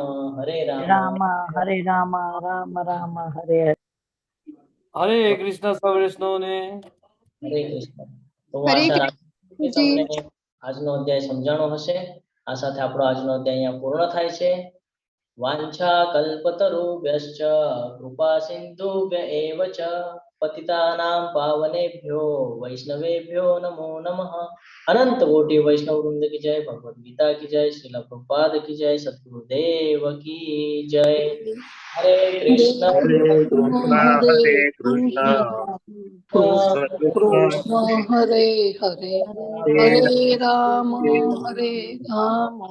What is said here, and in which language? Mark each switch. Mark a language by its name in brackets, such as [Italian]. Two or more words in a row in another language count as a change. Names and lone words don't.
[Gujarati] રામ હરે રામ, રામ રામ હરે હરે. હરે કૃષ્ણ સૌ વૈષ્ણવને. હરે કૃષ્ણ. તો હું આશા રાખું કે તમને આજનો અધ્યાય સમજાણો હશે. આ સાથે આપણો આજનો અધ્યાય અહીંયા પૂર્ણ થાય છે. [Sanskrit] वांछा कल्पतरुभ्यश्च कृपा सिंधुभ्य एव च पतितानां पावनेभ्यो वैष्णवेभ्यो नमो नमः। [Hindi] अनंत कोटि वैष्णव वृंद की जय, भगवद गीता की जय, श्रील प्रभुपाद की जय, सद्गुरुदेव की जय। हरे कृष्ण हरे कृष्णा कृष्ण कृष्ण हरे हरे हरे राम हरे राम